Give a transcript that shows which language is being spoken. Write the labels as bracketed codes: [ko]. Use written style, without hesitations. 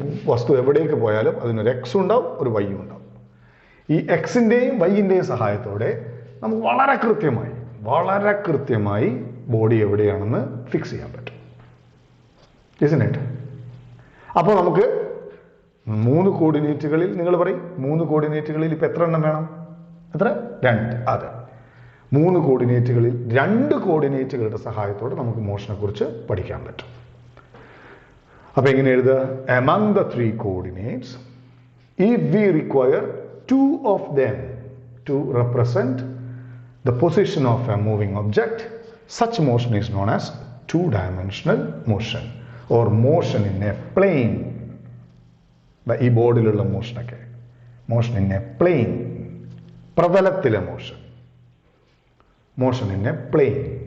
[ml] വസ്തു എവിടേക്ക് പോയാലും അതിനൊരു എക്സും ഉണ്ടാവും, ഒരു വൈയും ഉണ്ടാവും. ഈ എക്സിൻ്റെയും വൈയിൻ്റെയും സഹായത്തോടെ നമുക്ക് വളരെ കൃത്യമായി ബോഡി എവിടെയാണെന്ന് ഫിക്സ് ചെയ്യാൻ പറ്റും. [en] isn't it? [ml] അപ്പോൾ നമുക്ക് 3 കോർഡിനേറ്റുകളിൽ, നിങ്ങൾ പറയും 3 കോർഡിനേറ്റുകളിൽ ഇപ്പം എത്ര എണ്ണം വേണം? എത്ര? 2. അതെ, 3 കോർഡിനേറ്റുകളിൽ 2 കോർഡിനേറ്റുകളുടെ സഹായത്തോടെ നമുക്ക് മോഷനെ കുറിച്ച് പഠിക്കാൻ പറ്റും. അപ്പൊ എങ്ങനെ എഴുതുക? [en] among the 3 coordinates, if we require 2 of them to represent the position of a moving object, such motion is known as 2-dimensional motion or motion in a plane. [ml] ഈ ബോർഡിലുള്ള മോഷനൊക്കെ motion in A plain, പ്രതലത്തിലെ motion in A plain.